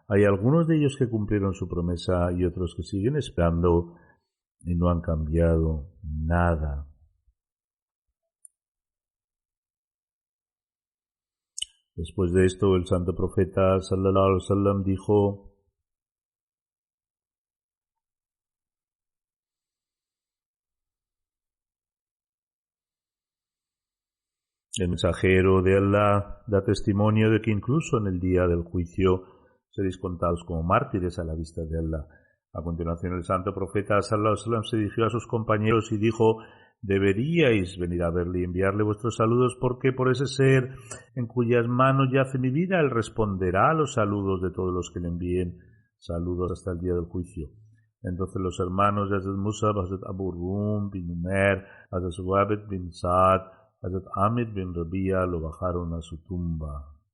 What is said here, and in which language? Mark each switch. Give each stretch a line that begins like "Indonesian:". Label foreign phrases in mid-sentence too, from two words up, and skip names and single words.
Spanish: Hay algunos de ellos que cumplieron su promesa y otros que siguen esperando y no han cambiado nada. Después de esto, el santo profeta
Arabic: صلى الله عليه وسلم
Spanish: dijo: el mensajero de Allah da testimonio de que incluso en el día del juicio seréis contados como mártires a la vista de Allah. A continuación, el santo profeta
Arabic: صلى الله عليه وسلم
Spanish: se dirigió a sus compañeros y dijo: deberíais venir a verle y enviarle vuestros saludos, porque por ese ser en cuyas manos yace mi vida, él responderá a los saludos de todos los que le envíen saludos hasta el día del juicio. Entonces los hermanos de Hazrat Musab, Hazrat Abu Rum bin Umair, Hazrat Suwaybit bin Sa'd, Hazrat Amir bin Rabia lo bajaron a su tumba.